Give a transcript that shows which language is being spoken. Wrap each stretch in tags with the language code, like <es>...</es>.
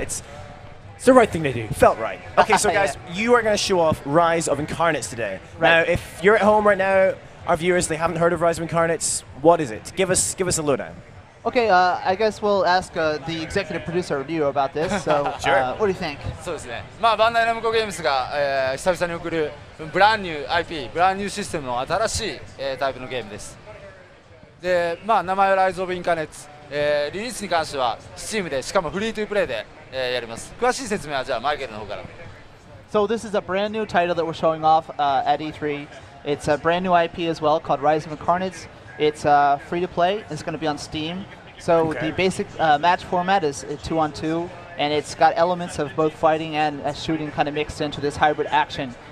<en>It's the right thing to do. Felt right. Okay, so guys, Yeah. you are going to show off Rise of Incarnates today. Right. Now, if you're at home right now, our viewers, they haven't heard of Rise of Incarnates. What is it? Give us a lowdown. Okay, I guess we'll ask the executive producer of you about this. So, Sure. what do you think?</en> <ja>そうですね。まあバンダイナムコゲームズが、久々に送るブランニュー IP、ブランニューシステムの新しい、タイプのゲームです。で、まあ名前はライズオブインカーネッツ。リリースに関しては Steam でしかもフリートゥープレイで、やります。詳しい説明はじゃあマイケルの方から。</ja> <en>So this is a brand new title that we're showing off at E3. It's a brand new IP as well called Rise of Incarnates. It's free to play. It's going to be on Steam. So Okay. the basic match format is 2-on-2, and it's got elements of both fighting and shooting kind of mixed into this hybrid action.</en>